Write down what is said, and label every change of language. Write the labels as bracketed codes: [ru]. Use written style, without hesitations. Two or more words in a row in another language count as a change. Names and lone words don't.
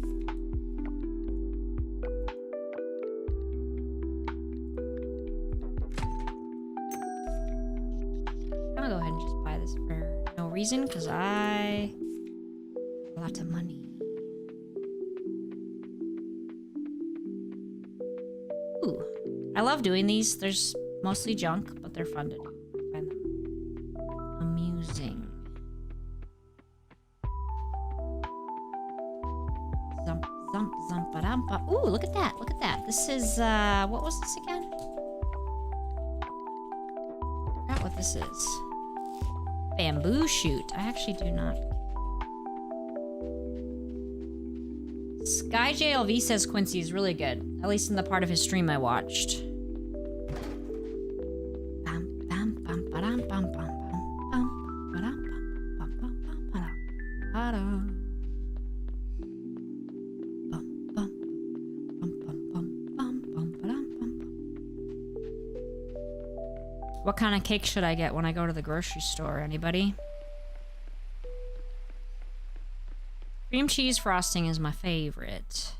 [en] I'm gonna go ahead and just buy this for no reason, because I have a lot of money. Ooh, I love doing these. There's mostly junk, but they're fun to do. I find them amusing. Zump, zump, zump, ba-dum-ba. Ooh, look at that. Look at that. This is, what was this again? I forgot what this is. Bamboo shoot. I actually do not. Sky JLV says Quincy is really good. At least in the part of his stream I watched. Bam, bam, bam, ba-dum, bam, bam, bam, bam, ba-dum, bam, bam, bam, bam, ba-dum. What kind of cake should I get when I go to the grocery store? Anybody? Cream cheese frosting is my favorite.